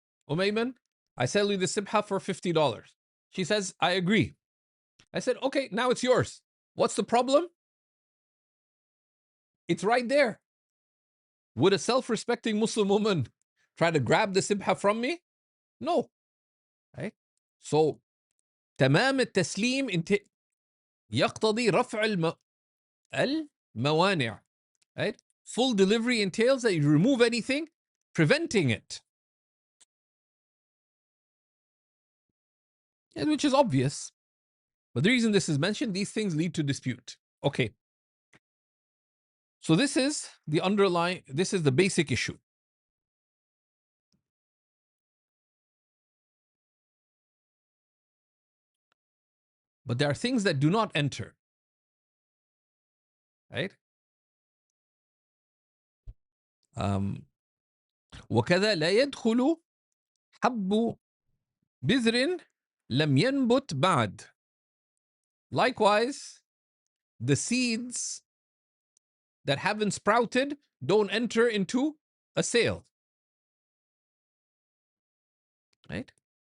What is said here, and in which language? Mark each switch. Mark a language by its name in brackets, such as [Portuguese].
[English] Ayman, I sell you the sibha for $50. She says, I agree. I said, okay, now it's yours. What's the problem? It's right there. Would a self-respecting Muslim woman try to grab the sibha from me? No. Right? [Arabic] So, تمام التسليم يقتضي رفع الموانع. [English] Right? Full delivery entails that you remove anything preventing it. Which is obvious. But the reason this is mentioned, these things lead to dispute. Okay. So this is the basic issue. But there are things that do not enter. Right? [Arabic] وكذا لا يدخل حب بذر لم ينبت بعد. [English] Likewise, the seeds that haven't sprouted don't enter into a sale. Right?